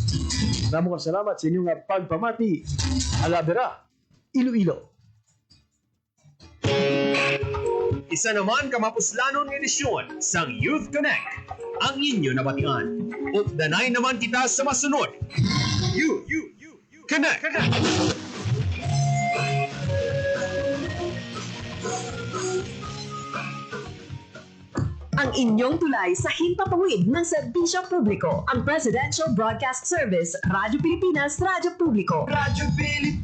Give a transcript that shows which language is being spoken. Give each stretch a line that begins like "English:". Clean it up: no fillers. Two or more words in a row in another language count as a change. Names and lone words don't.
Filipino: Maraming salamat
Hiligaynon: sa inyong pagpamati. Alabera, Iloilo. Isa naman kamapuslanon ng edisyon sang Youth Connect. Ang inyo nabatian. Updanay naman kita sa masunod. You Connect.
Filipino: Ang inyong tulay sa himpapawid ng serbisyo publiko. Ang Presidential Broadcast Service, Radyo Pilipinas, Radyo Publiko.